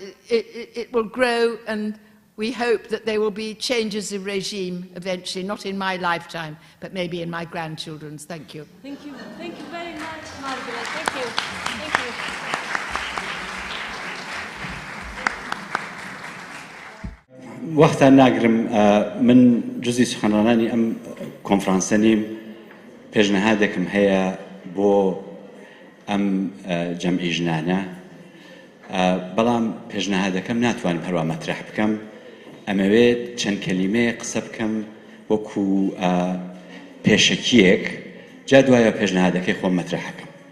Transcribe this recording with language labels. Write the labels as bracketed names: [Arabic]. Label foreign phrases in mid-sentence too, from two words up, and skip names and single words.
[English] It will grow, and we hope that there will be changes of regime eventually, not in my lifetime, but maybe in my grandchildren's. Thank you. Thank you. Thank you very much, Margaret. Thank you. Thank you. [Central Kurdish] وقتا ناگرم من جزئی سخنرانانی ام کنفرانسە نیم پێشنەهادێکم هەیە بۆ ئەم جەمعی ژنانە بەڵام پێشنەهادەکەم ناتوانم هەروە مەطرح بکەم ئەمەوێت چەند کەلیمەیە قسە بکەم وەکو پێشەکیەک جا دوایە پێشنەهادەکەی خۆم مەطرحەکەم.